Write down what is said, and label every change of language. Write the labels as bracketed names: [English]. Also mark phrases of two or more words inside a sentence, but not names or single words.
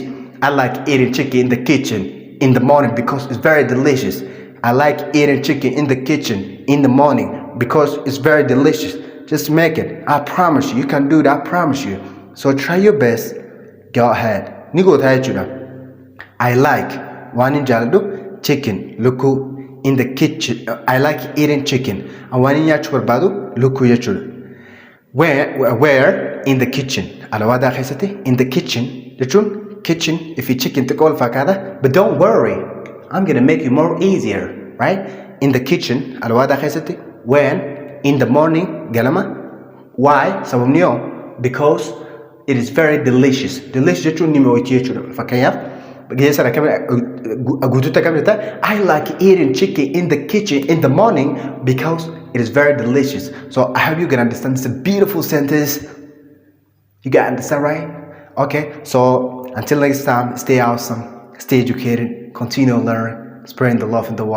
[English] I like eating chicken in the kitchen in the morning because it's very delicious. I like eating chicken in the kitchen in the morning because it's very delicious. Just make it. I promise you can do it. I promise you. So try your best. Go ahead. [Oromo] Nigo jechuudha. [English] I like [Oromo] waan hin jaalladhu [English] chicken lukkuu in the kitchen. I like eating chicken. And [Oromo] waan hin nyaachuu barbaadu lukkuu jechuudha. [English] Where in the kitchen. [Oromo] Alawaadaa keessatti [English] in the kitchen [Oromo] jechuun kitchen [English] if you chicken [Oromo] xiqqoo fakkaata. [English] But don't worry. I'm gonna make it more easier, right? In the kitchen [Oromo] alawaadaa keessatti [English] when in the morning ganama. Why? [Oromo] Sababni yoo [English] because it is very delicious. [Oromo] Delicious jechuun ni mi'ooyti jechuudha. Fakkeenyaaf geessa guutuutti akkam jetta [English] I like eating chicken in the kitchen in the morning because it is very delicious. So I hope you can understand. It's a beautiful sentence. You can understand, right? Okay. So until next time, stay awesome, stay educated, continue learning, spreading the love in the world.